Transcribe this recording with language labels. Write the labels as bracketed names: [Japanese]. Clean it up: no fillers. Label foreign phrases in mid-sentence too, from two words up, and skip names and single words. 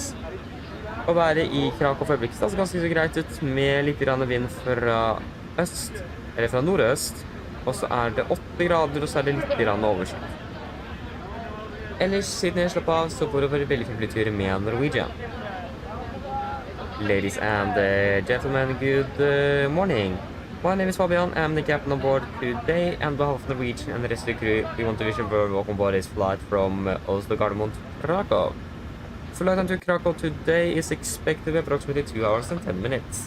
[Norwegian] Å være i Krakow for øyeblikket ser ganske så greit ut, med litt vind fra øst, eller fra nordøst, og så er det 8 grader, og så er det litt overskyet. Ellers, siden jeg slapp av, så får det være veldig fin flytur med Norwegian. [English] Ladies and gentlemen, good morning. My name is Fabian. I'm the captain on board today, and on behalf of Norwegian and the rest of the crew, we want to wish you a very welcome aboard this flight from Oslo Gardermoen to Krakow. Flight time to Krakow today is expected to be approximately 2 hours and 10 minutes.